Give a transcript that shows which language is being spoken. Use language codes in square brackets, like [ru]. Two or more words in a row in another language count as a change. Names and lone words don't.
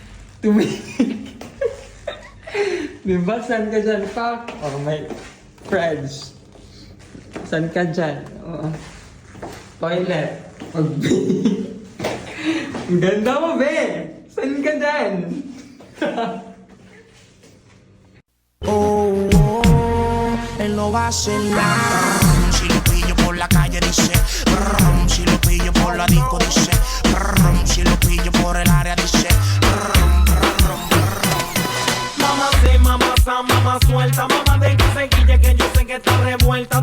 [tl] Diba? Saan ka dyan, Pak? Oh, may fridge. Saan ka dyan? Oh. Toilet. Ang ganda mo, be! Saan ka dyan? [es] Él no va a hacer nada. Si lo pillo por la calle dice, si lo pillo por la disco dice, si lo pillo por el área dice, mamá sé, mamá sa, mamá suelta, mamá de que se quille que yo sé que está revuelta.